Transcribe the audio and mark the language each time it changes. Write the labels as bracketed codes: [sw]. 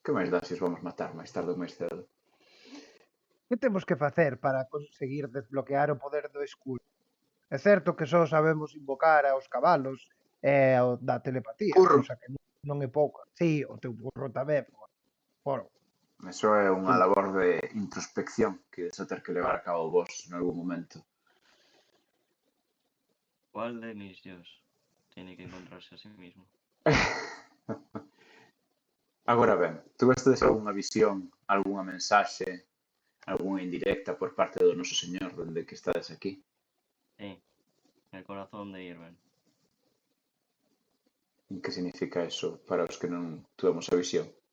[gl] Que máis dá se os vamos matar máis tarde ou máis cedo? Que temos que facer para conseguir desbloquear o poder do escuro? É certo que só sabemos invocar aos cabalos e ao da telepatía, Burro. cosa que non é pouca. Sí, o teu burro tamén, por. Eso é unha labor de introspección que vas a ter que levar a cabo vos en algún momento. [es] ¿Cuál de mis dios tiene que encontrarse a sí mismo? [gl] Agora ben, tuvestes algunha visión, algunha mensaxe, algunha indirecta por parte do Noso Señor dende que estades aquí? [es] Sí, el corazón de Irven. [gl] Que significa eso para os que non tuvemos a visión?